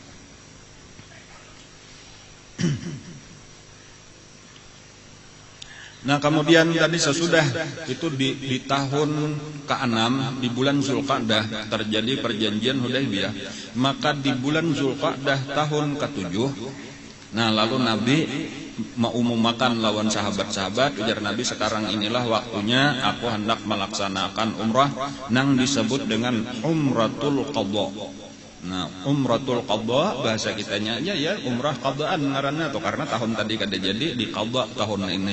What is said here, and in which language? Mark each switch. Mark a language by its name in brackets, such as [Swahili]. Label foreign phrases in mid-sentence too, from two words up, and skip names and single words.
[Indonesian] Nah kemudian tadi sesudah itu di tahun ke-6 di bulan Zulqa'dah terjadi perjanjian Hudaybiyah. Maka di bulan Zulqa'dah tahun ke-7 nah lalu Nabi mengumumkan lawan sahabat-sahabat, ujar Nabi sekarang inilah waktunya aku hendak melaksanakan umrah nang disebut dengan Umratul Qadha. [Banjar] Nah, Umratul Qadha bahasa kitanya ya umrah qadaan ngaranna tuh karena tahun tadi kada jadi di qadha tahun ini.